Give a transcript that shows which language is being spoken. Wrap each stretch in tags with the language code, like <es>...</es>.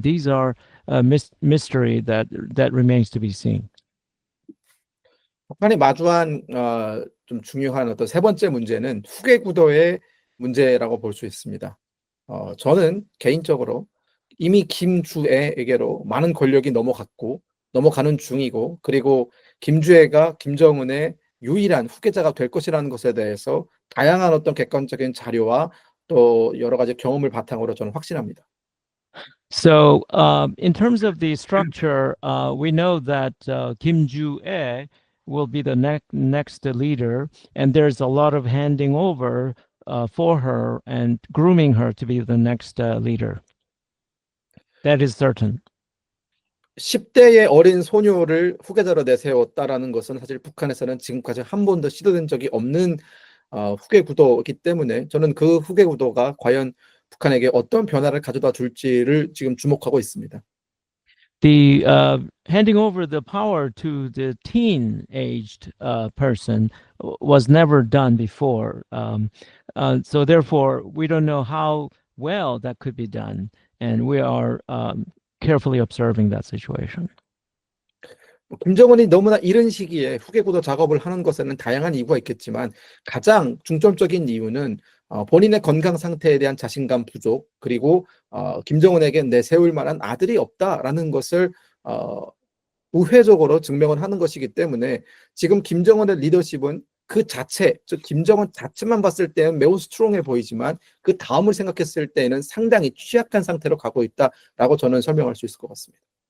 <en>These are mystery that remains to be seen.</en> <ko>북한이 마주한 좀 중요한 어떤 세 번째 문제는 후계 구도의 문제라고 볼 수 있습니다. 저는 개인적으로 이미 김주애에게로 많은 권력이 넘어가는 중이고, 그리고 김주애가 김정은의 유일한 후계자가 될 것이라는 것에 대해서 다양한 어떤 객관적인 자료와 또 여러 가지 경험을 바탕으로 저는 확신합니다.</ko> <en>So, in terms of the structure, we know that Kim Ju-ae will be the next leader, and there's a lot of handing over for her and grooming her to be the next leader. That is certain.</en> <ko>10대의 어린 소녀를 후계자로 내세웠다라는 것은 사실 북한에서는 지금까지 한 번도 시도된 적이 없는 후계 구도이기 때문에 저는 그 후계 구도가 과연 북한에게 어떤 변화를 가져다 줄지를 지금 주목하고 있습니다.</ko> <en>The handing over the power to the teen-aged person was never done before. So therefore, we don't know how well that could be done, and we are carefully observing that situation.</en> <ko>김정은이 너무나 이른 시기에 후계 구도 작업을 하는 것에는 다양한 이유가 있겠지만 가장 중점적인 이유는 본인의 건강 상태에 대한 자신감 부족, 그리고 김정은에게 내세울 만한 아들이 없다라는 것을 우회적으로 증명을 하는 것이기 때문에 지금 김정은의 리더십은 그 자체, 즉 김정은 자체만 봤을 때는 매우 스트롱해 보이지만 그 다음을 생각했을 때는 상당히 취약한 상태로 가고 있다라고 저는 설명할 수 있을 것 같습니다.</ko>